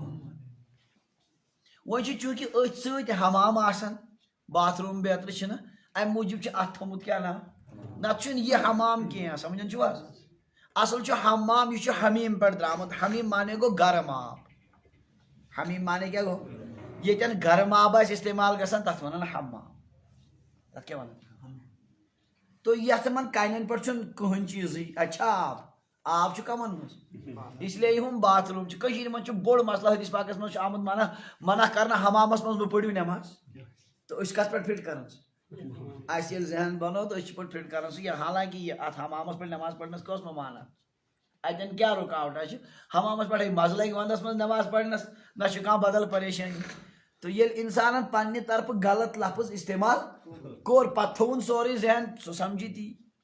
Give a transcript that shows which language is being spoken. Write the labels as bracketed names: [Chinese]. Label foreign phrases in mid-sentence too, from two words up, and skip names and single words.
[Kashmiri] وۄنۍ چھُ چوٗنٛکہِ أتھۍ سۭتۍ حمام آسان باتھ روم بیترِ چھِنہٕ امہِ موٗجوٗب چھُ اتھ تھوٚمُت کیاہ ناو نتہٕ چھُنہٕ یہِ حمام کینٛہہ سمجھان چھِو حظ اصل چھُ حمام یہِ چھُ حمیم پٮ۪ٹھ درٛامُت حمیم معنی گوٚو گرم آب حمیم معنی کیاہ گوٚو ییٚتٮ۪ن گرم آب آسہِ استعمال گژھان تتھ ونان حمام تتھ کیاہ ونان تو یتھ یِمن کَنٮ۪ن پٮ۪ٹھ چھُنہٕ کٕہٕنۍ چیٖزٕے اتہِ چھا آب چھُ کمن منٛز اس لیے ہُم باتھ روم چھِ کٔشیٖرِ منٛز چھُ بوٚڑ مسلہٕ حدیث پاکس منٛز چھُ آمُت منع کرنہٕ حمامس منٛز مہ پٔرِو نٮ۪ماز تہٕ أسۍ کتھ پٮ۪ٹھ فٹ کران سُہ اسہِ ییٚلہِ ذہن بنو تہٕ أسۍ چھِ پٲٹھۍ فٹ کران سُہ حالانکہ یہِ اتھ حمامس پٮ۪ٹھ نٮ۪ماز پرنس کۄس ممانعت اتٮ۪ن کیاہ رُکاوٹا چھِ حمامس پٮ۪ٹھے مزٕ لگہِ ونٛدس منٛز نٮ۪ماز پرنس نہ چھُ کانٛہہ بدل پریشٲنی تہٕ ییٚلہِ انسانن پننہِ طرفہٕ غلط لفظ استعمال کوٚر پتہٕ تھووُن سورُے ذہن سُہ سمجھی تی